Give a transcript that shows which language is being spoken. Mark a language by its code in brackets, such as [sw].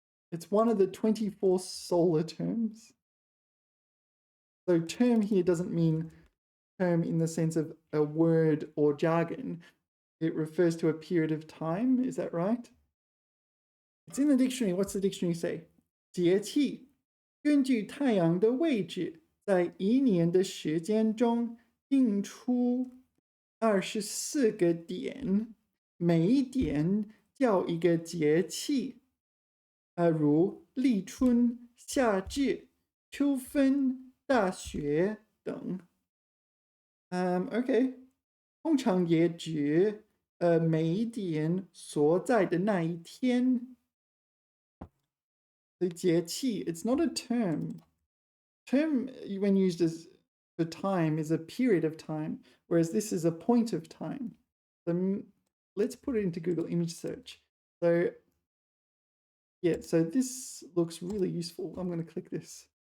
[en] It's one of the 24 solar terms. So term here doesn't mean term in the sense of a word or jargon. It refers to a period of time. Is that right? It's in the dictionary. What's the dictionary say? [zh] 节气，根据太阳的位置，在一年的时间中定出24个点，每一点叫一个节气。如立春、夏至、秋分、大雪等。 OK， 通常也指每一点所在的那一天。 [en] The 节气, it's not a term. Term, when used as for time, is a period of time, whereas this is a point of time. So let's put it into Google image search. So yeah, so this looks really useful. I'm going to click this.